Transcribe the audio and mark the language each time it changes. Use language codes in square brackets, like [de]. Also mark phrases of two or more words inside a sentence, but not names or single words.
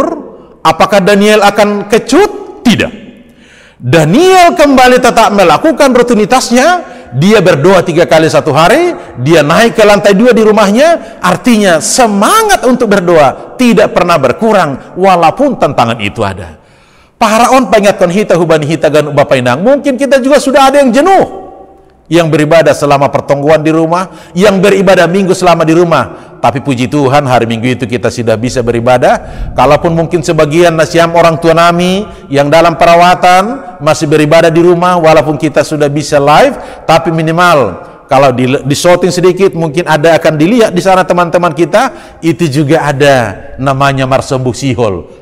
[id] Apakah Daniel akan kecut? Tidak. Daniel kembali tetap melakukan rutinitasnya. Dia berdoa 3 kali 1 hari, dia naik ke lantai 2 di rumahnya. Artinya semangat untuk berdoa tidak pernah berkurang walaupun tantangan itu ada. [smr] Paraon pengatkan hita hubani hita gan Bapak Inang, [id] mungkin kita juga sudah ada yang jenuh, yang beribadah selama pertongguan di rumah, yang beribadah minggu selama di rumah. Tapi puji Tuhan hari Minggu itu kita sudah bisa beribadah. Kalaupun mungkin sebagian [smr] nasiam orang tua nami [id] yang dalam perawatan masih beribadah di rumah, walaupun kita sudah bisa live, tapi minimal kalau di shooting sedikit mungkin ada akan dilihat di sana teman-teman kita, itu juga ada namanya [smr] marsembuh sihol.